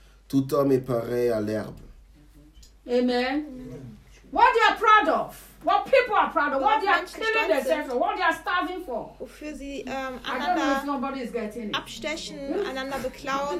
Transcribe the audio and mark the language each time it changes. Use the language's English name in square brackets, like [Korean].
[French] Tout homme est pareil à l'herbe. [English] Amen. Amen. What you are proud of? What people are proud of? What they are killing themselves for? What they are starving for? [German] Wofür sie einander abstechen, einander beklauen.